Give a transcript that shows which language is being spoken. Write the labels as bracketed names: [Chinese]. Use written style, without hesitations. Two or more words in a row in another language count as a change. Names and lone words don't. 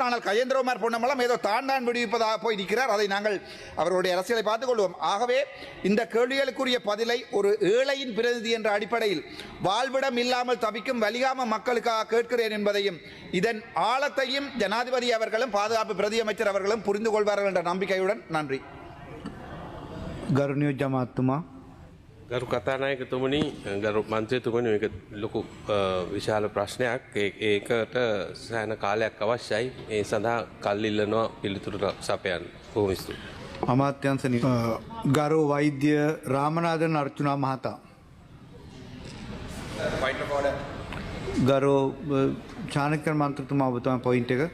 [Tamil] ஆனால் கஜேந்திரகுமார் பொன்னம்பலம் ஏதோ தான் விடுவிப்பதாக போய் நிற்கிறார். அதை நாங்கள் அவர்களுடைய அரசியலை பார்த்துக் கொள்வோம். ஆகவே இந்த கேள்விகளுக்குரிய பதிலை ஒரு ஏழையின் பிரதிநிதி என்ற அடிப்படையில் வாழ்விடம் இல்லாமல் தவிக்கும் வலிகாம மக்களுக்காக கேட்கிறேன் என்பதையும் இதன் ஆழத்தையும் ஜனாதிபதி அவர்களும் பாதுகாப்பு பிரதி அமைச்சர் அவர்களும் புரிந்து கொள்வார்கள் என்ற நம்பிக்கையுடன் நன்றி. [Sinhala] ගරුණියෝ ජමාත්තුමා ගරු කතානායකතුමනි ගරු මන්ත්‍රීතුමනි මේක ලොකු විශාල ප්‍රශ්නයක්. ඒකට සෑහෙන කාලයක් අවශ්‍යයි. ඒ සඳහා කල් ඉල්ලනවා පිළිතුරු සපයන්න. බොහොම ස්තුතියි. අමාත්‍යංශ ගරු වෛද්‍ය රාමනාදන් අර්චුනා මහතා ගරු චානකර් මන්ත්‍රතුමා ඔබතුමා පොයින්ට් එක.